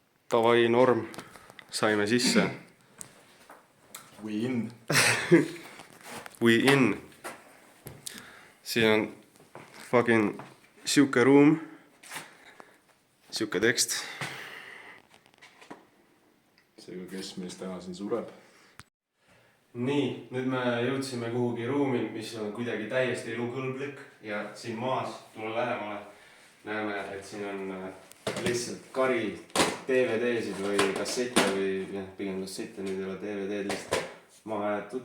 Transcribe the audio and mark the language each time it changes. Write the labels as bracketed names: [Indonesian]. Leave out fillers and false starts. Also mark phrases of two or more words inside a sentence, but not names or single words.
[Estonian] Davai norm, saime sisse. [English] We in. We in. [Estonian] Siin on fucking siuke ruum, siuke tekst. Seega, kes meist täna siin sureb? Nii, nüüd me jõudsime kuhugi ruumi, mis on kuidagi täiesti elukõlblik ja siin maas, tule lähemale, näeme, et siin on lihtsalt kari DVD-sid või kassette või pigem kassette, nüüd ei ole DVD-d lihtsalt maha jäetud.